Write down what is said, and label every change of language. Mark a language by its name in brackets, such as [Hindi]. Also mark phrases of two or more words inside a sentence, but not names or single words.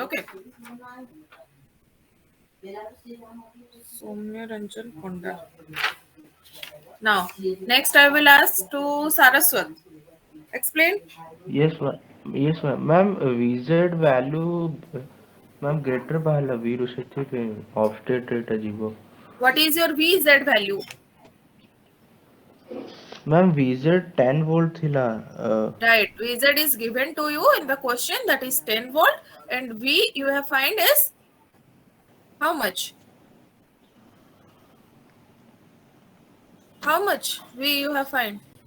[English] Okay. Soumya Ranjan Panda. Now, next I will ask to Saraswat. Explain. Yes, ma'am. Yes, ma'am. Ma'am, VZ value, ma'am, greater [Odia] ବାହାରିଲା V ରୁ ସେଥିପାଇଁ [English] off state [Odia] ଏଇଟା ଯିବ. [English] What is your VZ value? Ma'am, VZ 10 volt ଥିଲା. Right. VZ is given to you in the question, that is 10 volt, and V you have find is how much? How much V you have find?